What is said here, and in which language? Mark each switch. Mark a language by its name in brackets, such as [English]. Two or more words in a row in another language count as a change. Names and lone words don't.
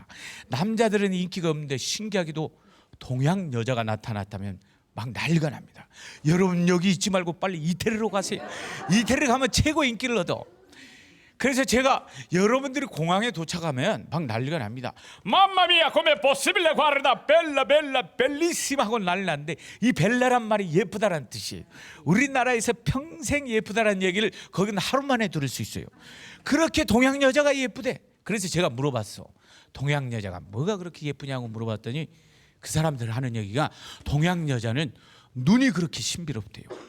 [Korean] 남자들은 인기가 없는데 신기하게도 동양 여자가 나타났다면 막 난리가 납니다. 여러분, 여기 있지 말고 빨리 이태리로 가세요. 이태리 가면 최고 인기를 얻어. 그래서 제가 여러분들이 공항에 도착하면 막 난리가 납니다. [Italian] mamma mia come possibile guarda bella bella bellissima [Korean] 하고 난리 났는데, 이 벨라란 말이 예쁘다라는 뜻이에요. 우리나라에서 평생 예쁘다라는 얘기를 거기는 하루 만에 들을 수 있어요. 그렇게 동양 여자가 예쁘대. 그래서 제가 물어봤어. 동양 여자가 뭐가 그렇게 예쁘냐고 물어봤더니 그 사람들 하는 얘기가 동양 여자는 눈이 그렇게 신비롭대요.